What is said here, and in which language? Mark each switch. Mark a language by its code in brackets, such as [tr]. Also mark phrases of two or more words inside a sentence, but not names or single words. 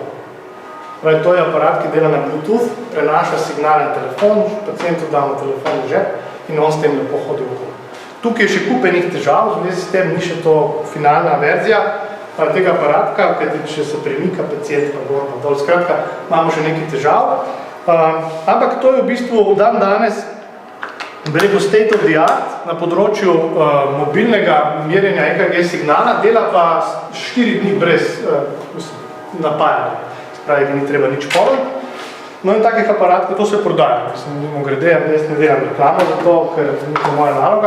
[sl] Spravi, to je aparat, ki dela na Bluetooth, prenaša signal na telefon, pacientu damo telefon v žep in on s tem lepo hodi okoli. Tukaj je še kupenih težav, v zvezi s tem ni še to finalna verzija tega aparatka, kajti če se premika pacient pa gor pa dol, skratka, imamo še nekaj težav. Ampak to je v bistvu dan danes [en] state of the art [sl] na področju mobilnega merjenja EKG signala, dela pa 4 dni brez napajanja, spravi, da ni treba nič povedati. No in takih aparatkov, to se prodaja, mimo grede, jaz ne delam reklamo za to, ker ni to moja naloga.